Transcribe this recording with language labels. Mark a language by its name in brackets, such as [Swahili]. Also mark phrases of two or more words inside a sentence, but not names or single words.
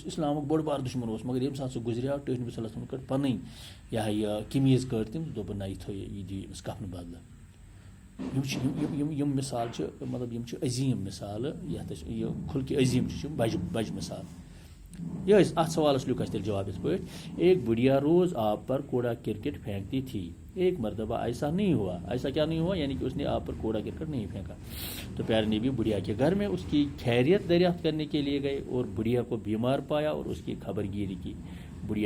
[Kashmiri] اسلامُک بوٚڑ بار دُشمن اوس مگر ییٚمہِ ساتہٕ سُہ گُزریو ٹٲٹھۍ نبی [Arabic] صلی اللہ علیہ وسلم [Kashmiri] کٔڑ پنٕنۍ یہ قمیٖض کٔڑ تٔمۍ دوٚپُن نہ یہِ تھٲیِو یہِ دِیِو أمِس کفنہٕ بدلہٕ یِم مثال چھِ مطلب یِم چھِ عظیٖم مثالہٕ یَتھ أسۍ یہِ خُلقہِ عظیٖم چھِ بجہِ مثال یہ ات سوالس لکھ اس تیل جواب اس پٲٹھۍ [Urdu] ایک بڑھیا روز آپ پر کوڑا کرکٹ پھینکتی تھی ایک مرتبہ ایسا نہیں ہوا ایسا کیا نہیں ہوا یعنی کہ اس نے آپ پر کوڑا کرکٹ نہیں پھینکا تو پیارے نبی بڑھیا کے گھر میں اس کی خیریت دریافت کرنے کے لیے گئے اور بڑھیا کو بیمار پایا اور اس کی خبر گیری کی بڑھیا